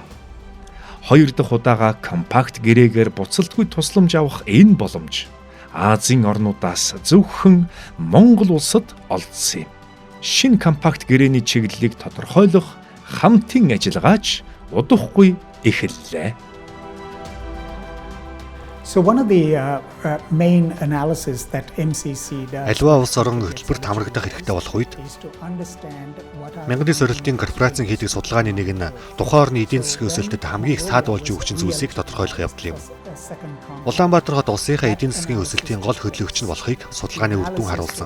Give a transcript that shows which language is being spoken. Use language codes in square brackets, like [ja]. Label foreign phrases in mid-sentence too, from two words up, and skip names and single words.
[mn] 2 дахь удаага компакт гэрээгээр буцалтгүй тусламж авах энэ боломж Азийн орнуудаас зөвхөн Монгол улсад олдсон юм. Шинэ компакт гэрээний чиглэлийг тодорхойлох хамтын ажиллагаач удахгүй эхэллээ. [en] So one of the main analysis that MCC does [mn] Аливаа улс орон хөтөлбөрт хамрагдах хэрэгтэй болох үед мянганы сорилтын корпорацийн хийдэг судалгааны нэг нь тухайн орны эдийн засгийн өсөлтөд хамгийн их саад болж өгч зүйлсийг тодорхойлох явдал юм. Улаанбаатар хот улсынхаа эдийн засгийн өсөлтийн гол хөдөлгөгч нь болохыг судалгааны үр дүн харуулсан.